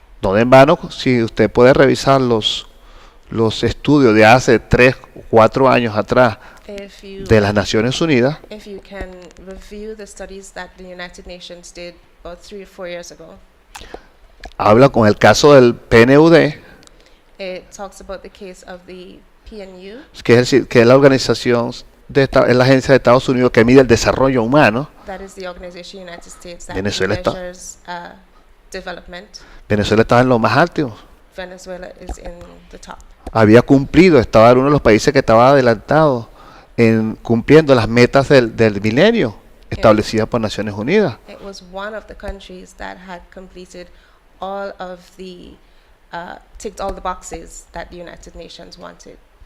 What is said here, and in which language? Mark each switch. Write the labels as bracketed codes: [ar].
[es] No de en vano, si usted puede revisar los estudios de hace 3 o 4 años atrás de las Naciones Unidas, [en] If you can review the studies that the United Nations did about 3 or 4 years ago, [es] habla con el caso del PNUD, [en] it talks about the case of the PNU, [es] que es la organización es la agencia de Estados Unidos que mide el desarrollo humano. [en] that is the organization in the United States that [es] Venezuela está- [en] measures development. [es] Venezuela estaba en lo más alto. [en] Venezuela is in the top. [es] Había cumplido, estaba en uno de los países que estaba adelantado en cumpliendo las metas del milenio establecidas por Naciones Unidas. [en] It was one of the countries that had completed all of the, ticked all the boxes that the United Nations wanted.